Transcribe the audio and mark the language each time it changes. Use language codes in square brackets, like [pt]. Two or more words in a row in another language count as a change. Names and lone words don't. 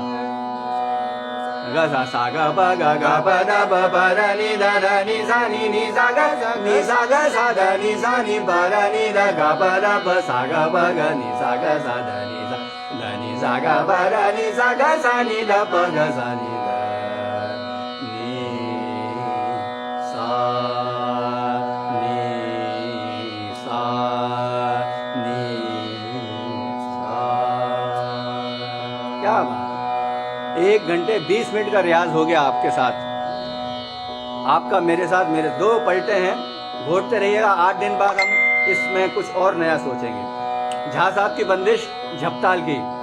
[hi] ग सा ग प ग प द प प र नी ध ध नी सा ग सा ध नी सा नी प र नी ध ग प द प सा ग प ग नी सा ग सा ध नी सा ग प र नी सा ग सा नी ध प ग सा नी ध नी सा नी सा नी सा। क्या बात। 1 घंटे 20 मिनट का रियाज हो गया आपके साथ। आपका मेरे साथ मेरे 2 पलटे हैं। घोटते रहिएगा। 8 दिन बाद हम इसमें कुछ और नया सोचेंगे। झा साहब की बंदिश झपताल की।